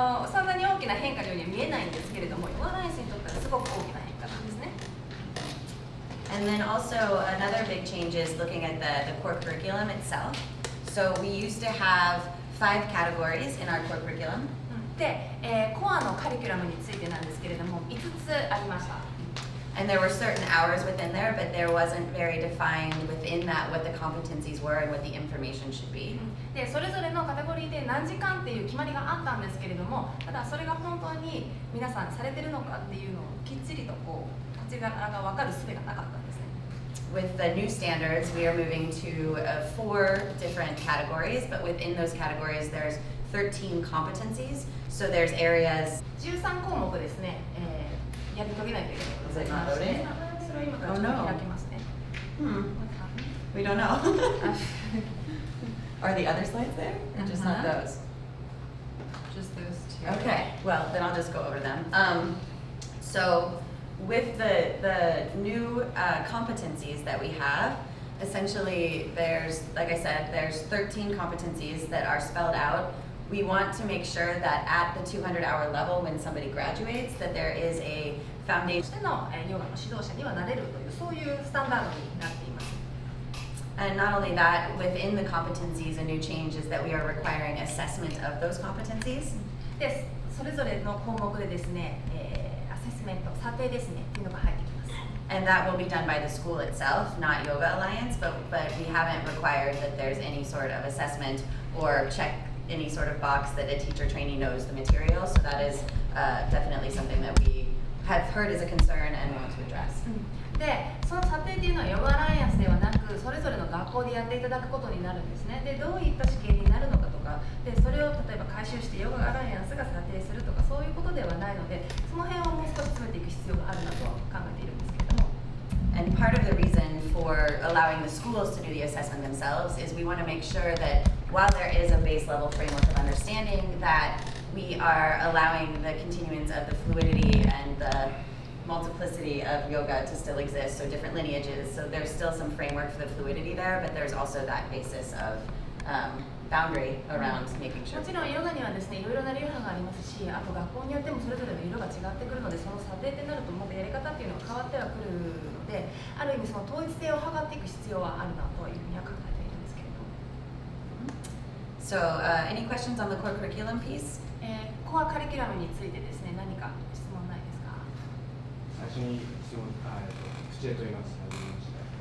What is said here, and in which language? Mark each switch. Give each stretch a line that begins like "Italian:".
Japanese: そんなに大きな変化のようには見えないんですけれども、ヨガラインスにとってはすごく大きな変化なんですね。
English: And then also another big change is looking at the core curriculum itself. So we used to have 5 categories in our core curriculum.
Japanese: で、コアのカリキュラムについてなんですけれども、5つありました。
English: And there were certain hours within there, but there wasn't very defined within that what the competencies were and what the information should be.
Japanese: でそれぞれのカテゴリーで何時間っていう決まりがあったんですけれども、ただそれが本当に皆さんされてるのかっていうのをきっちりとこう立ち柄が分かる術がなかったんですね。
English: With the new standards, we are moving to 4 different categories, but within those categories, there's 13 competencies. So there's areas.
Japanese: 13項目ですね、やり遂げないといけないことがありまして、それを今からちょっと開きますね。
English: We don't know. Are the other slides there? Or just not those? Just those two. Okay, well, then I'll just go over them. So with the new competencies that we have, essentially there's, like I said, there's 13 competencies that are spelled out. We want to make sure that at the 200-hour level, when somebody graduates, that there is a
Japanese: と
English: foundation.
Japanese: してのヨガの指導者にはなれるというそういうスタンダードになっています。
English: And not only that, within the competencies, a new change is that we are requiring assessment of those competencies.
Japanese: でそれぞれの項目でですね、アセスメント、査定ですね、というのが入ってきます。
English: And that will be done by the school itself, not Yoga Alliance, but we haven't required that there's any sort of assessment or check any sort of box that a teacher trainee knows the material. So that is definitely something that we have heard is a concern and want to address.
Japanese: でその査定っていうのはヨガアライアンスではなく、それぞれの学校でやっていただくことになるんですね。でどういった試験になるのかとか、でそれを例えば回収してヨガアライアンスが査定するとか、そういうことではないので、その辺をもう少し詰めていく必要があるなと考えているんですけれども。
English: And part of the reason for allowing the schools to do the assessment themselves is we want to make sure that while there is a base level framework of understanding, that we are allowing the continuance of the fluidity and multiplicity of yoga to still exist, so different lineages. So there's still some framework for the fluidity there, but there's also that basis of boundary around making sure.
Japanese: もちろんヨガにはですね、いろいろな流派がありますし、あと学校によってもそれぞれの色が違ってくるので、その査定ってなるとまたやり方っていうのが変わってはくるので、ある意味その統一性を図っていく必要はあるなというふうには考えているんですけれど。
English: So, any questions on the core curriculum piece?
Japanese: コアカリキュラムについてですね、何か質問ないですか？最初に質問、口へと言います。はじめまして。